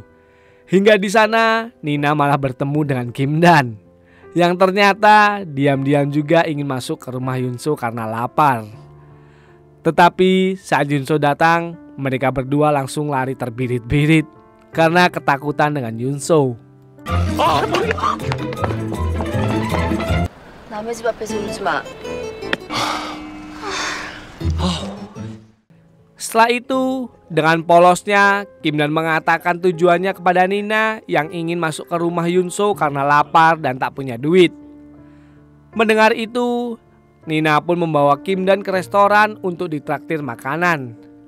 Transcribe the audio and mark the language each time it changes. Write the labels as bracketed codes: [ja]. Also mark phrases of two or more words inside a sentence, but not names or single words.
[id] Hingga di sana Nina malah bertemu dengan Kim Dan, yang ternyata diam-diam juga ingin masuk ke rumah Yunso karena lapar. Tetapi saat Yunso datang, mereka berdua langsung lari terbirit-birit karena ketakutan dengan Yunso. [ko] 남의 집 앞에서 울지 마. [id] Setelah itu, dengan polosnya Kim Dan mengatakan tujuannya kepada Nina yang ingin masuk ke rumah Yunso karena lapar dan tak punya duit. Mendengar itu, Nina pun membawa Kim Dan ke restoran untuk ditraktir makanan.